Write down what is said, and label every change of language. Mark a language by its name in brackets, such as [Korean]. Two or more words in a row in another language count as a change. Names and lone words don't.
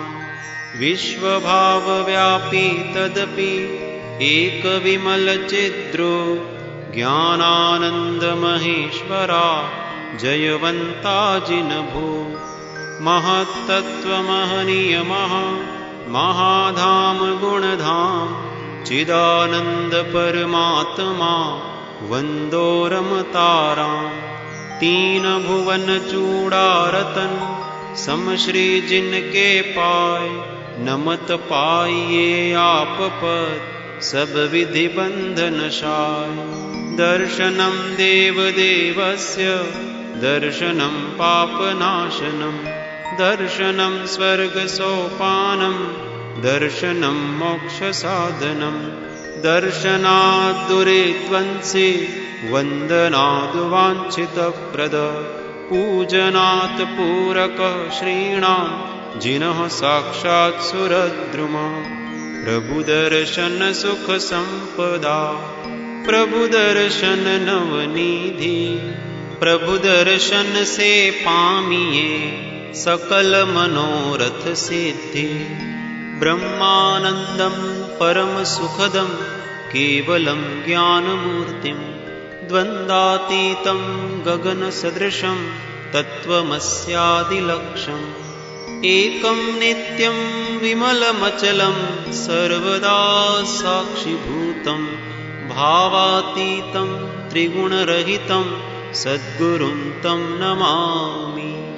[Hindi] विश्वभावव्यापी तदपि एक विमल चिद्रो ज्ञानानंद महेश्वरा जयवंता जिनभो। महत्तत्व महनीय महाधाम गुणधाम चिदानंद परमात्मा वंदो रमताराम। तीन भुवन चूड़ारतन समश्री जिनके पाय नमत पाइये आप पद सब विधि बंधनशाय। [Sanskrit] दर्शनं देवदेवस्य दर्शनं पापनाशनं दर्शनं स्वर्गसोपानं दर्शनं मोक्षसाधनं। दर्शनात् दुरिध्वंसी वन्दनाद् वाञ्छितप्रद पूजनात् पूरक श्रीणां जिनः साक्षात् सुरद्रुमा। [Hindi] प्रभुदर्शन सुख संपदा प्रभुदर्शन नवनिधि प्रभुदर्शन से पामिये सकल मनोरथ सिद्धि। [Sanskrit] ब्रह्मानंदं परम सुखदं केवलं ज्ञानमूर्तिं द्वन्द्वातीतं गगन सदृशं तत्त्वमस्यादिलक्ष्यम्। एकं नित्यं विमलमचलं सर्वदा साक्षिभूतं भावातीतं त्रिगुणरहितं सद्गुरुं तं नमामि।